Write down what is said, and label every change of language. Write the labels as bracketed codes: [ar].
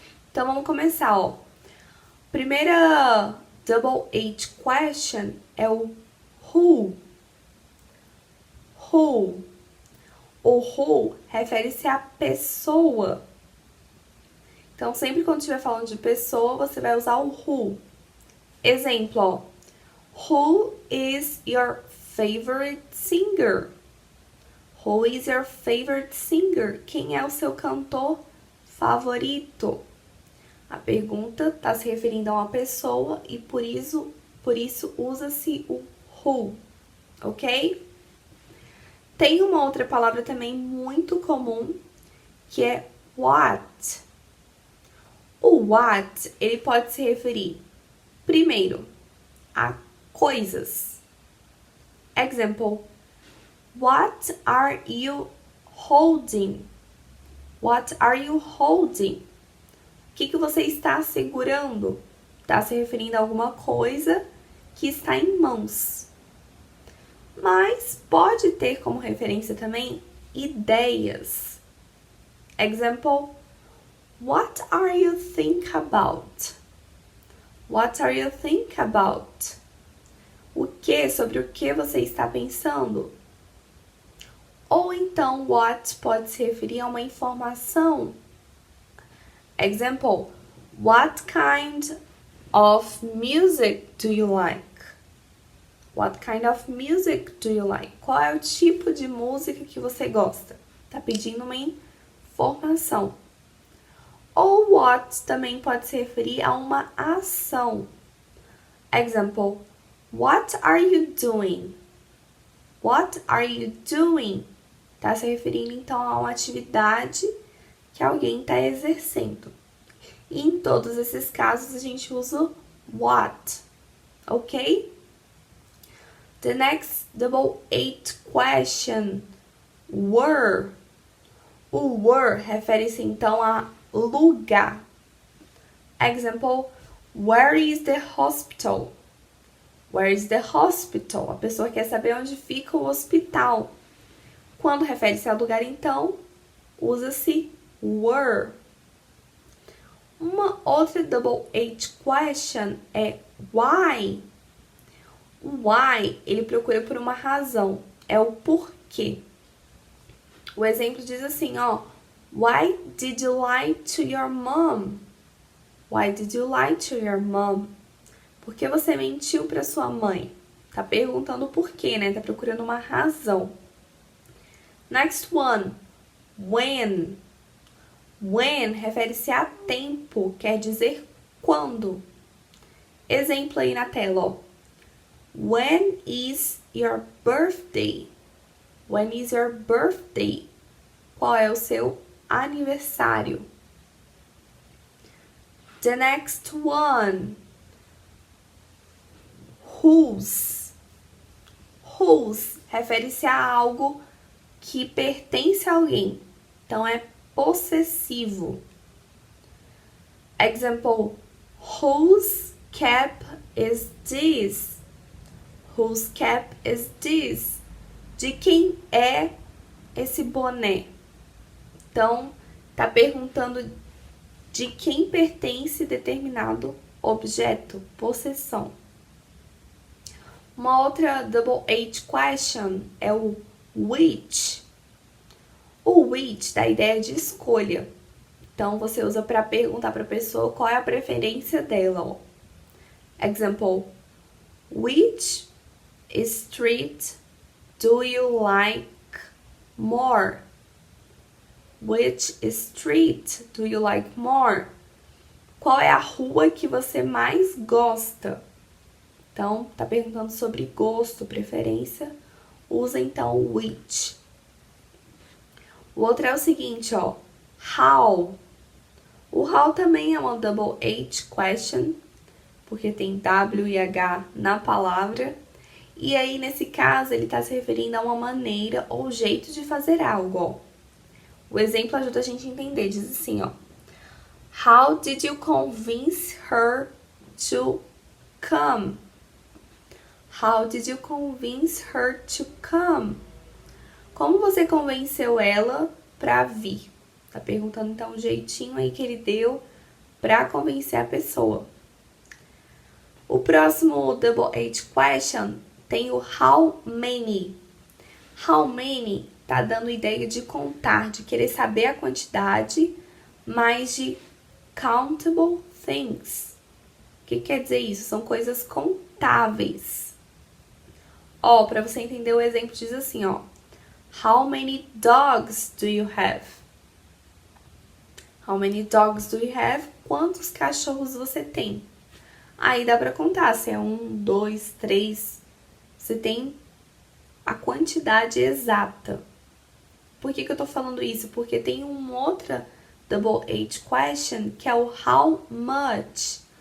[pt] Então, vamos começar, ó. Primeira Double H question é o who. Who. O who refere-se à pessoa. Então, sempre quando estiver falando de pessoa, você vai usar o who. Exemplo, ó. [en] Who is your favorite singer? Who is your favorite singer? [pt] Quem é o seu cantor favorito? A pergunta está se referindo a uma pessoa e por isso usa-se o who, ok? Tem uma outra palavra também muito comum, que é what. O what, ele pode se referir, primeiro, a coisas. [en] Example, what are you holding? What are you holding? [pt] O que você está segurando? Está se referindo a alguma coisa que está em mãos. Mas pode ter como referência também ideias. Example, [en] What are you think about? What are you think about? [pt] O que, sobre o que você está pensando? Ou então, what pode se referir a uma informação. [en] Example, what kind of music do you like? What kind of music do you like? [pt] Qual é o tipo de música que você gosta? Tá pedindo uma informação. Ou what também pode se referir a uma ação. [en] Example, what are you doing? What are you doing? [pt] Tá se referindo então a uma atividade que alguém está exercendo. E em todos esses casos a gente usa what, ok? [en] The next double 8 question, where. [pt] O where refere-se então a lugar. Example, where is the hospital? [en] Where is the hospital? [pt] A pessoa quer saber onde fica o hospital. Quando refere-se a lugar, então, usa-se where. Uma outra double 8 question é why. O why, ele procura por uma razão, é o porquê. O exemplo diz assim, ó, [en] why did you lie to your mom? Why did you lie to your mom? [pt] Por que você mentiu para sua mãe? Tá perguntando o porquê, né? Tá procurando uma razão. [en] Next one, when. [pt] When refere-se a tempo, quer dizer quando. Exemplo aí na tela, ó. [en] When is your birthday? When is your birthday? [pt] Qual é o seu aniversário? [en] The next one. [pt] Whose. Whose refere-se a algo que pertence a alguém. Então, é possessivo. [en] Example, whose cap is this? Whose cap is this? [pt] De quem é esse boné? Então, tá perguntando de quem pertence determinado objeto, possessão. Uma outra double 8 question é o which. O which dá a ideia de escolha. Então, você usa para perguntar para a pessoa qual é a preferência dela. Ó. [en] Example, which street do you like more? Which street do you like more? [pt] Qual é a rua que você mais gosta? Então, tá perguntando sobre gosto, preferência. Usa então which. O outro é o seguinte, ó. How. O how também é uma double H question, porque tem W e H na palavra. E aí, nesse caso, ele está se referindo a uma maneira ou jeito de fazer algo, ó. O exemplo ajuda a gente a entender. Diz assim, ó. [en] How did you convince her to come? How did you convince her to come? [pt] Como você convenceu ela para vir? Tá perguntando então o jeitinho aí que ele deu para convencer a pessoa. O próximo double H question tem o how many. How many tá dando ideia de contar, de querer saber a quantidade, mas de [en] countable things. [pt] O que quer dizer isso? São coisas contáveis. Ó, para você entender o exemplo, diz assim, ó. [en] How many dogs do you have? How many dogs do you have? [pt] Quantos cachorros você tem? Aí dá para contar se é 1, 2, 3. Você tem a quantidade exata. Por que eu tô falando isso? Porque tem uma outra double H question que é o how much.